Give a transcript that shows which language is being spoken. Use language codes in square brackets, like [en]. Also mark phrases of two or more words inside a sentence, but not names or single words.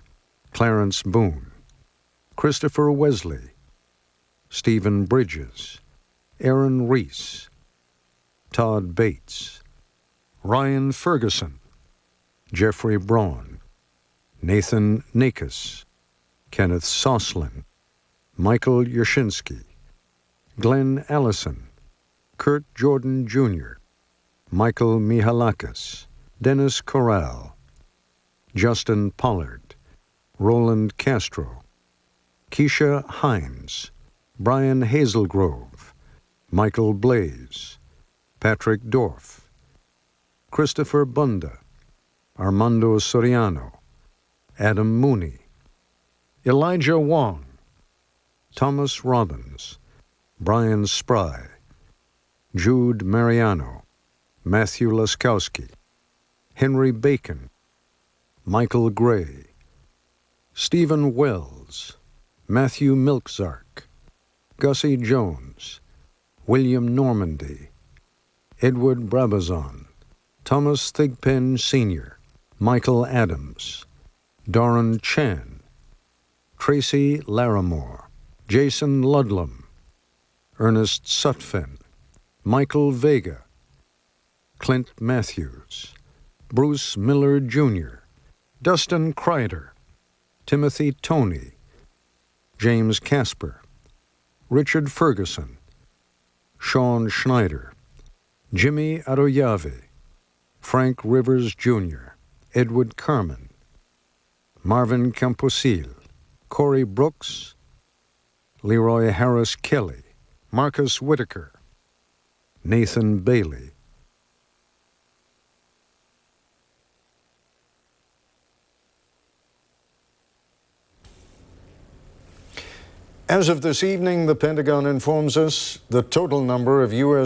[en] Clarence Boone, Christopher Wesley, Stephen Bridges, Aaron Reese, Todd Bates, Ryan Ferguson, Jeffrey Braun, Nathan Nakus, Kenneth Soslin, Michael Yashinsky, Glenn Allison, Kurt Jordan Jr., Michael Mihalakis, Dennis Corral, Justin Pollard, Roland Castro, Keisha Hines, Brian Hazelgrove, Michael Blaze, Patrick Dorff, Christopher Bunda, Armando Soriano, Adam Mooney, Elijah Wong, Thomas Robbins, Brian Spry, Jude Mariano, Matthew Laskowski, Henry Bacon, Michael Gray, Stephen Wells, Matthew Milczark, Gussie Jones, William Normandy, Edward Brabazon, Thomas Thigpen Sr., Michael Adams, Doran Chan, Tracy Larimore, Jason Ludlam, Ernest Sutphen, Michael Vega, Clint Matthews, Bruce Miller Jr., Dustin Kreider, Timothy Toney, James Casper, Richard Ferguson, Sean Schneider, Jimmy Aroyave, Frank Rivers Jr., Edward Carmen, Marvin Camposil, Corey Brooks, Leroy Harris Kelly, Marcus Whitaker, Nathan Bailey. As of this evening, the Pentagon informs us the total number of U.S.